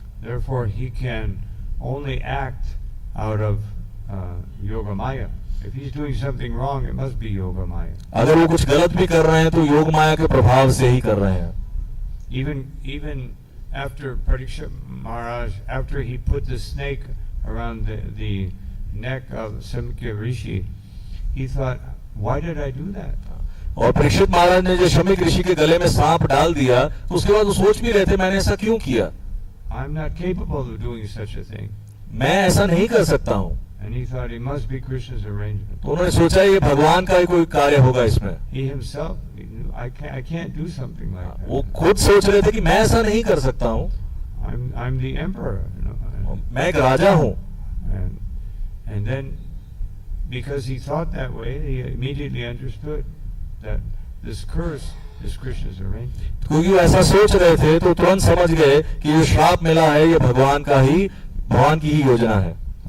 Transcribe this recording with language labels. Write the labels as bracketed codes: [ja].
[en] Therefore, he can only act out of Yoga Maya. If he's doing something wrong, it must be Yoga Maya. [hi] अगर वो कुछ गलत भी कर रहे हैं तो योग माया के प्रभाव से ही कर रहे हैं। [en] Even after Parikshit Maharaj, after he put the snake around the neck of Samkhya Rishi, he thought, why did I do that? [hi] और परीक्षित महाराज ने जो शमीक ऋषि के गले में सांप डाल दिया, तो उसके बाद वो सोच भी रहे थे मैंने ऐसा क्यों किया। [en] I'm not capable of doing such a thing. [hi] मैं ऐसा नहीं कर सकता हूँ। [en] And he thought it must be Krishna's arrangement. [hi] तो उन्होंने सोचा ये भगवान का ही कोई कार्य होगा इसमें। [en] He himself, he knew, I can't do something like that. [hi] वो खुद सोच रहे थे कि मैं ऐसा नहीं कर सकता हूँ। [en] I'm the emperor. [hi] मैं एक राजा हूँ। [en] And then, because he thought that way, he immediately understood that this curse is Krishna's arrangement. [hi] क्योंकि वो ऐसा सोच रहे थे तो तुरंत समझ गए कि ये श्राप मिला है ये भगवान की ही योजना है।